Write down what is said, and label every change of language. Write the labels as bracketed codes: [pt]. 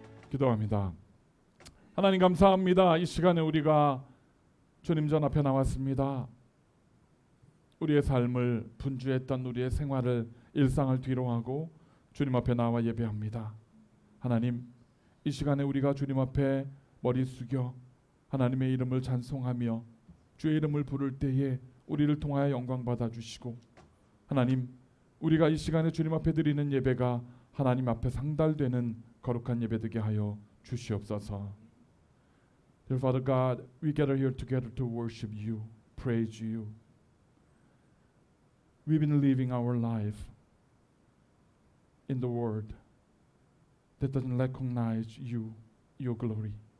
[ko] 기도합니다. 하나님 감사합니다. 이 시간에 우리가 주님 전 앞에 나왔습니다. 우리의 삶을 분주했던 우리의 생활을 일상을 뒤로하고 주님 앞에 나와 예배합니다. 하나님, 이 시간에 우리가 주님 앞에 머리 숙여 하나님의 이름을 찬송하며 주의 이름을 부를 때에 우리를 통하여 영광 받아 주시고, 하나님, 우리가 이 시간에 주님 앞에 드리는 예배가 하나님 앞에 상달되는 거룩한 예배 되게 하여 주시옵소서. [en] Dear Father God, we gather here together to worship you, praise you. We've been living our life in the world that doesn't recognize you, your glory.